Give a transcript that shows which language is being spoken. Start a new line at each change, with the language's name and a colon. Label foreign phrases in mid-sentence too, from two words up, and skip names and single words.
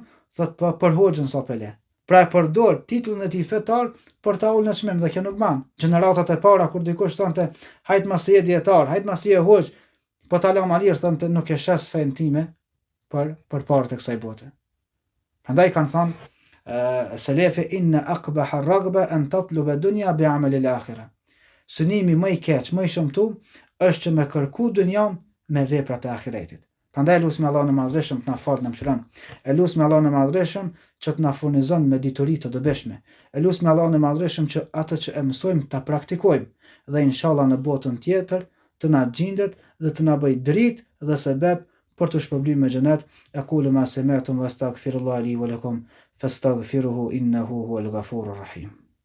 Albanian: Thot po për hoxhën sa pele. Pra e përdor titullin e tij fetar për ta ulur në çmim dhe kjo nuk ban. Gjeneratat e para kur dikush thonte hajt mos je dietar, hajt mos je hoxh, po ta lama lirë, thënë nuk e shes fen time për parët e kësaj bote.
Arabic: Prandaj kanë thënë selefi إن أقبح الرغبة أن تطلب الدنيا بعمل الآخرة.
Albanian: Synimi më i keq, më i shëmtu është që me kërku dynjan me veprat e ahiretit. Prandaj lutem Allahun e Madhreshëm të na falë në mëshiron. E lutem Allahun e Madhreshëm që të na furnizon me dituri të dobishme. E lutem Allahun e Madhreshëm që atë që e mësojmë ta praktikojmë dhe inshallah në botën tjetër të na gjendet dhe të na bëj dritë dhe sebeb për të shpërblim me xhenet.
Arabic: أقول ما سمعتم وأستغفر الله لي ولكم فاستغفروه إنه هو الغفور الرحيم.